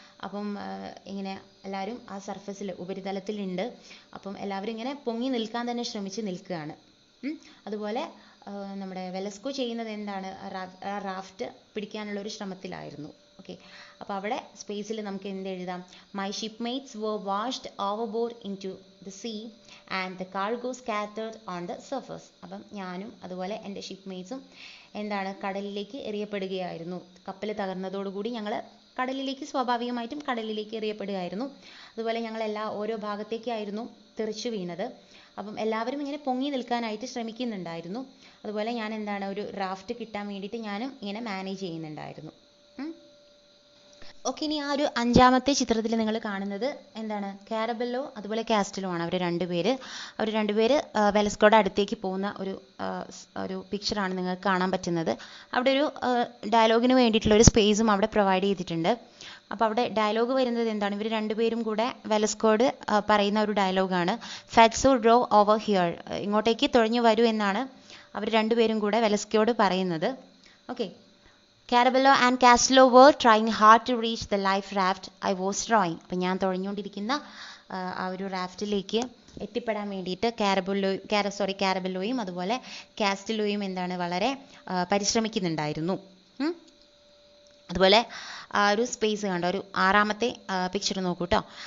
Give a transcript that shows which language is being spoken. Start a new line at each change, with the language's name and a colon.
Malayalam: അപ്പം ഇങ്ങനെ എല്ലാവരും ആ സർഫസിൽ ഉപരിതലത്തിലുണ്ട്. അപ്പം എല്ലാവരും ഇങ്ങനെ പൊങ്ങി നിൽക്കാൻ തന്നെ ശ്രമിച്ച് നിൽക്കുകയാണ്. അതുപോലെ നമ്മുടെ വെലസ്കോ ചെയ്യുന്നത് എന്താണ്? റാഫ്റ്റ് പിടിക്കാനുള്ള ഒരു ശ്രമത്തിലായിരുന്നു. ഓക്കെ, അപ്പോൾ അവിടെ സ്പേസിൽ നമുക്ക് എന്ത് എഴുതാം?
English: My shipmates were washed overboard into the sea and the cargo scattered on the surface.
Malayalam: അപ്പം ഞാനും അതുപോലെ എൻ്റെ ഷിപ്പ്മേറ്റ്സും എന്താണ് കടലിലേക്ക് എറിയപ്പെടുകയായിരുന്നു. കപ്പൽ തകർന്നതോടുകൂടി ഞങ്ങൾ കടലിലേക്ക് സ്വാഭാവികമായിട്ടും കടലിലേക്ക് എറിയപ്പെടുകയായിരുന്നു. അതുപോലെ ഞങ്ങളെല്ലാ ഓരോ ഭാഗത്തേക്കായിരുന്നു തെറിച്ചു വീണത്. അപ്പം എല്ലാവരും ഇങ്ങനെ പൊങ്ങി നിൽക്കാനായിട്ട് ശ്രമിക്കുന്നുണ്ടായിരുന്നു. അതുപോലെ ഞാൻ എന്താണ് ഒരു റാഫ്റ്റ് കിട്ടാൻ വേണ്ടിയിട്ട് ഞാനും ഇങ്ങനെ മാനേജ് ചെയ്യുന്നുണ്ടായിരുന്നു. ഓക്കെ, ഇനി ആ ഒരു അഞ്ചാമത്തെ ചിത്രത്തിൽ നിങ്ങൾ കാണുന്നത് എന്താണ്? കാരബെല്ലോ അതുപോലെ കാസ്റ്റലോ ആണ്. അവർ രണ്ടുപേര് വെലസ്കോയുടെ അടുത്തേക്ക് പോകുന്ന ഒരു പിക്ചറാണ് നിങ്ങൾക്ക് കാണാൻ പറ്റുന്നത്. അവിടെ ഒരു ഡയലോഗിന് വേണ്ടിയിട്ടുള്ള ഒരു സ്പേസും അവിടെ പ്രൊവൈഡ് ചെയ്തിട്ടുണ്ട്. അപ്പോൾ അവിടെ ഡയലോഗ് വരുന്നത് എന്താണ്? ഇവർ രണ്ടുപേരും കൂടെ വെലസ്കോയോട് പറയുന്ന ഒരു ഡയലോഗാണ്.
English: ഫെറ്റ്സോ draw over here,
Malayalam: ഇങ്ങോട്ടേക്ക് തുഴഞ്ഞു വരൂ എന്നാണ് അവർ രണ്ടുപേരും കൂടെ വെലസ്കോയോട് പറയുന്നത്.
English: Okay, Caraballo and Castillo were trying hard to reach the life raft I was drawing.
Malayalam: അപ്പം ഞാൻ തുഴഞ്ഞുകൊണ്ടിരിക്കുന്ന ആ ഒരു റാഫ്റ്റിലേക്ക് എത്തിപ്പെടാൻ വേണ്ടിയിട്ട് കാരബെല്ലോയും അതുപോലെ കാസ്റ്റലോയും എന്താണ് വളരെ പരിശ്രമിക്കുന്നുണ്ടായിരുന്നു. അതുപോലെ ആ ഒരു സ്പേസ് കണ്ടോ? ഒരു ആറാമത്തെ പിക്ചർ നോക്കൂ കേട്ടോ.